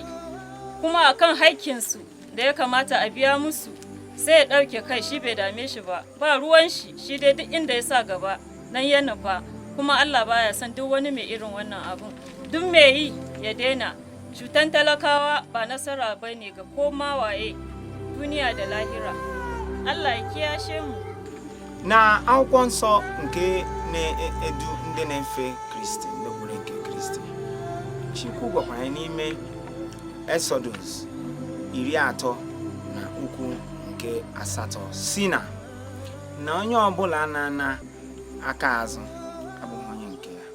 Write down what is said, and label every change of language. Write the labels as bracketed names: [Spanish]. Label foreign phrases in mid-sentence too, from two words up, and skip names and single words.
[Hausa] Kuma akan haƙƙinsu da ya kamata a biya musu, sai ya ɗauke kai, shi bai dame shi ba. Ba ruwan shi, shi dai duk inda ya sa gaba nan ya nufa. Kuma Allah baya son duk wani mai irin wannan abun. Duk mai yi ya daina. Cutan talakawa ba nasara bane ga koma waye, duniya da lahira. Allah ya kiyashe mu. [Igbo] Na akwụkwọ nsọ nke na-edu ndị na-efe Kristi, ndị kwere nke Kristi, Chukwu gwakwara anyị n'ime Exodus 30 na ukwu nke 8 si na onye ọbụla na aka azụ abụghị onye nke ya.